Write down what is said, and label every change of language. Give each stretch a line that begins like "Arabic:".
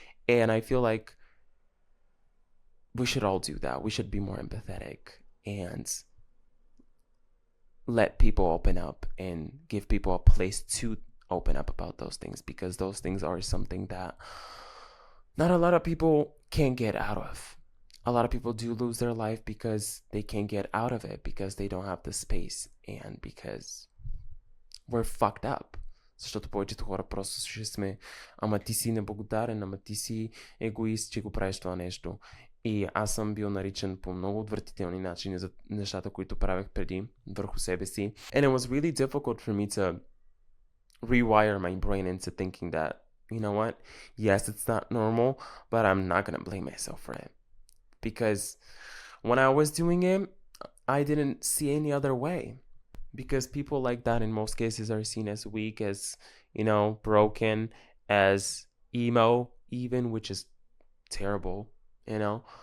English: And I feel like we should all do that. We should be more empathetic and let people open up and give people a place to open up about those things, because those things are something that not a lot of people can get out of. A lot of people do lose their life because they can't get out of it, because they don't have the space, and because we're fucked up.
Bulgarian: Защото повечето хора просто ще сме: ама ти си неблагодарен, ама ти си егоист, че го правиш това нещо. И аз съм бил наричан по много отвратителни начини за нещата, които правех преди върху себе си.
English: And it was really difficult for me to rewire my brain into thinking that, you know what, yes, it's not normal, but I'm not gonna blame myself for it. Because when I was doing it, I didn't see any other way. Because people like that in most cases are seen as weak, as, you know, broken, as emo even, which is terrible, you know.